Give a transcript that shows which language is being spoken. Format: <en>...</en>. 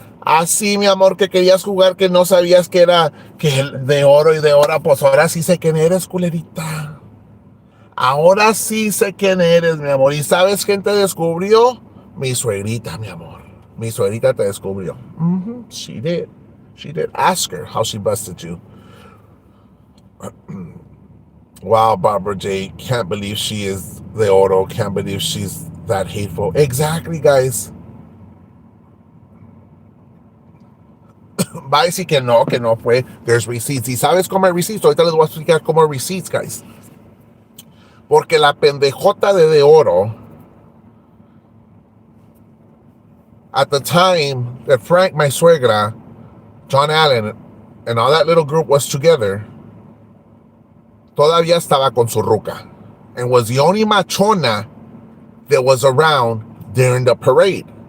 <es>Así, mi amor, que querías jugar, que no sabías que era que De Oro y De Oro. Pues ahora sí sé quién eres, culerita. Ahora sí sé quién eres, mi amor. ¿Y sabes quién te descubrió? Mi suegrita, mi amor. Mi suegrita te descubrió.</es> <en>She did. Ask her how she busted you. Wow, Barbara J. Can't believe she is De Oro. Can't believe she's that hateful. Exactly, guys.</en> <es>Va a decir que no fue.</es> <en>There's receipts.</en> <es>¿Y sabes cómo hay receipts? Ahorita les voy a explicar cómo hay receipts, guys. Porque la pendejota de Oro,</es> <en>at the time that Frank, my suegra, John Allen, and all that little group was together,</en> <es>todavía estaba con su ruca,</es> <en>and was the only machona that was around during the parade.</en>